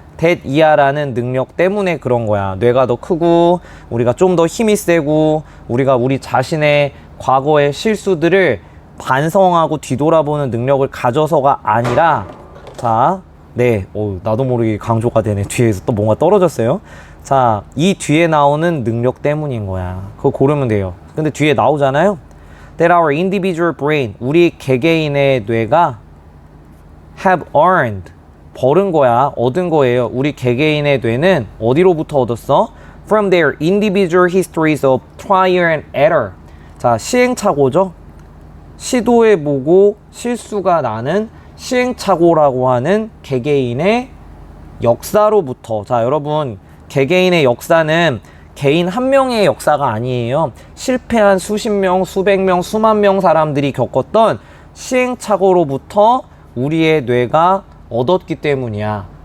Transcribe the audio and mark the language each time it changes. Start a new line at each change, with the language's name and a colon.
Korean: that 이하라는 능력 때문에 그런 거야. 뇌가 더 크고 우리가 좀 더 힘이 세고 우리가 우리 자신의 과거의 실수들을 반성하고 뒤돌아보는 능력을 가져서가 아니라, 자, 네, 나도 모르게 강조가 되네. 뒤에서 또 뭔가 떨어졌어요. 자, 이 뒤에 나오는 능력 때문인 거야. 그거 고르면 돼요. 근데 뒤에 나오잖아요.
English: That our individual brain,
Korean: 우리 개개인의 뇌가
English: have earned,
Korean: 벌은 거야. 얻은 거예요. 우리 개개인의 뇌는 어디로부터 얻었어?
English: From their individual histories of trial and error.
Korean: 자, 시행착오죠. 시도해보고 실수가 나는 시행착오라고 하는 개개인의 역사로부터. 자, 여러분, 개개인의 역사는 개인 한 명의 역사가 아니에요. 실패한 수십 명, 수백 명, 수만 명 사람들이 겪었던 시행착오로부터 우리의 뇌가 얻었기 때문이야.